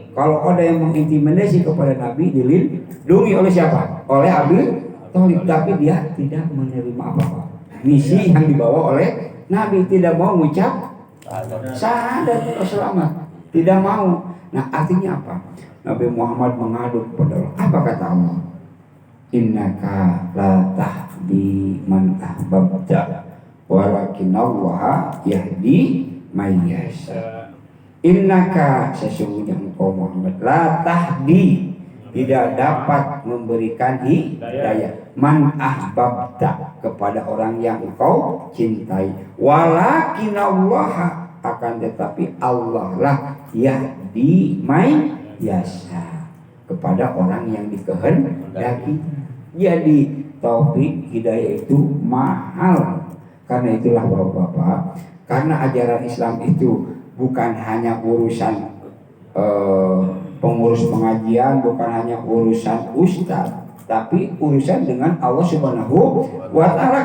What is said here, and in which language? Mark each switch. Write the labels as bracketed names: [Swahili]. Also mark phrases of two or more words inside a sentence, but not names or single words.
[Indonesian] Kalau ada yang mengintimidasi kepada Nabi, dilindungi oleh siapa? Oleh Abu Thalib. Tapi dia tidak menerima apa-apa. Misi yang dibawa oleh Nabi, tidak mau mengucap syahadat atau selamat, tidak mau. Nah artinya apa? Nabi Muhammad mengadu kepada Allah. Apa kata Allah? [Arabic] إنك لا تهدي من أحببت ولكن الله يهدي من يشاء. [Indonesian] Innaka, sesungguhnya engkau Muhammad, [Arabic] لا تهدي, [Indonesian] tidak dapat memberikan hidayah, [Arabic] من أحببت, [Indonesian] kepada orang yang engkau cintai, walakinallaha, akan tetapi Allah lah [Arabic] يهدي من يشاء, [Indonesian] kepada orang yang dikehendaki. Jadi taufik hidayah itu mahal. Karena itulah Bapak-bapak, karena ajaran Islam itu bukan hanya urusan pengurus pengajian, bukan hanya urusan ustaz, tapi urusan dengan Allah [Arabic] سبحانه وتعالى.